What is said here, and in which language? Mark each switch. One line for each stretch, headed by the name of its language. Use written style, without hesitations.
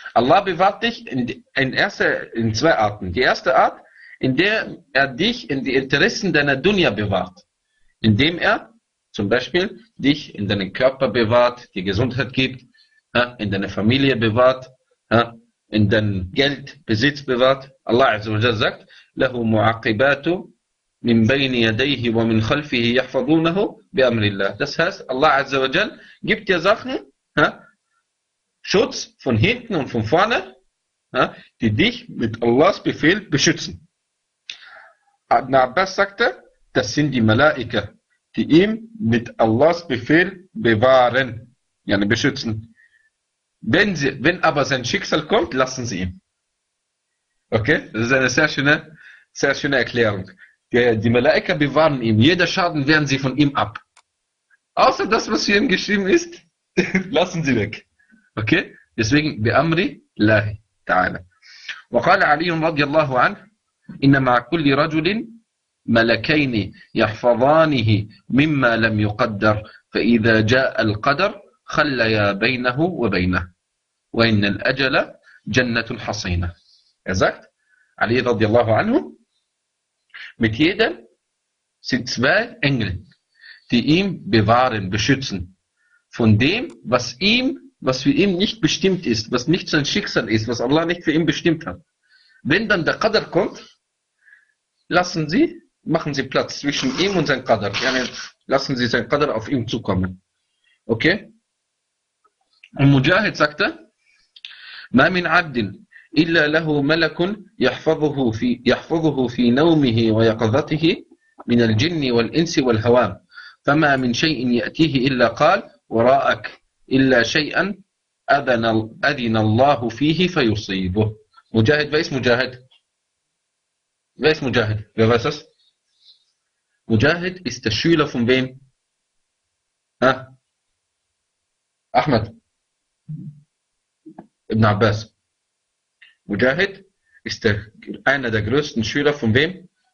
German: Allah bewahrt dich in zwei Arten. Die erste Art, in der er dich in die Interessen deiner Dunya bewahrt. Indem er zum Beispiel dich in deinen Körper bewahrt, die Gesundheit gibt, in deine Familie bewahrt, in dein Geld, Besitz bewahrt.
Arabic: Allah Azzawajal sagt, لَهُ مُعَقِبَاتُ مِنْ بَيْنِ يَدَيْهِ وَمِنْ خَلْفِهِ يَحْفَظُونَهُ بِأَمْرِ اللَّهِ.
German: Das heißt, Allah Azzawajal gibt dir Sachen, Schutz von hinten und von vorne, die dich mit Allahs Befehl beschützen. Ibn Abbas sagte, das sind die Malaika, die ihm mit Allahs Befehl bewahren, yani beschützen. Wenn aber sein Schicksal kommt, lassen sie ihn. Okay, das ist eine sehr schöne Erklärung. Die Malaika bewahren ihn, jeder Schaden wehren sie von ihm ab. Außer das, was für ihn geschrieben ist, lassen sie weg.
Arabic: Okay, deswegen بأمر الله تعالى. وقال علي رضي الله عنه إنما كل رجل ملكين يحفظانه مما لم يقدر فإذا جاء القدر خليا بينه وبينه وإن الأجل جنة حصينة.
German: Er sagt,
Arabic: علي رضي الله عنه,
German: mit jedem sind zwei Engel, die ihn bewahren, beschützen von dem, was für ihn nicht bestimmt ist, was nicht sein Schicksal ist, was Allah nicht für ihn bestimmt hat. Wenn dann der Qadr kommt, lassen sie, machen sie Platz zwischen ihm und sein Qadr. Yani lassen sie sein Qadr auf ihm zukommen. Okay? Und Mujahid sagte,
Arabic: ما من عبد إلا له ملك يحفظه في نومه ويقظته من الجن والإنس والهوام فما من شيء يأتيه إلا قال وراءك إلا شيئا أذن الله فيه فيصيبه.
German: مجاهد, wer ist مجاهد? Wer ist مجاهد? Wer weiß das? مجاهد ist der Schüler von wem? Ha? Ahmed Ibn Abbas. مجاهد ist einer der größten Schüler von wem?